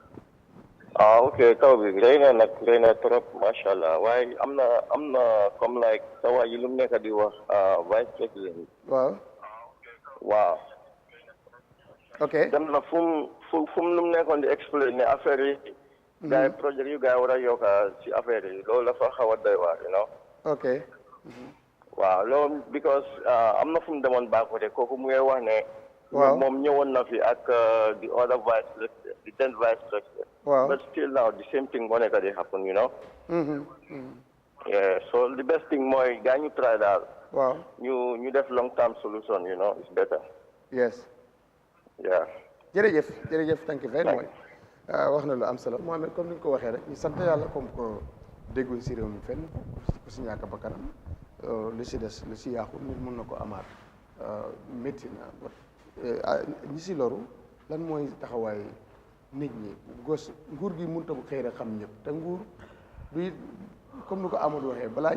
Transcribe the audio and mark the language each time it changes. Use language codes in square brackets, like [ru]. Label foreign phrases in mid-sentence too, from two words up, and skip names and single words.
[wo] ok taw bi rëy na trop [ar] ما شاء الله [wo] waaye am na comme like sa waa yi lu mu nekk di wax vice président. waaw. ok dem na fu mu lu mu nekkoon di expliquer ne affaire yi. gars yi projet yu gars yi war a yokk ci affaire yi loolu dafa xaw a doy waar [en] you know. [wo] ok. waaw loolu because am na fu mu demoon baaxute kooku mu ngi wax ne. waaw moom ñëwoon na fi ak [en] the other vice president the then vice president. [wo] waaw [en] but still now the same thing [wo] moo nekk di [en] happen you know. yeah so the best thing [wo] mooy gars ñu [en] try daal. [wo] waaw ñu def [en] long term solution you know it's better. yes. yeah. jërëjëf thank you very much. [wo] wax na lu am solo Mohamed comme ni nga ko waxee rek ñu sant yàlla comme ko dégguñ si réew mi fenn ku si ñàkk ba kanam lu si des lu si yàqu nit mën na ko amaat métti na ñi si loru lan mooy taxawaay nit ñi nguur gi mënut a bu xëy rek xam ñëpp te nguur du comme ni ko Amadou waxee balaa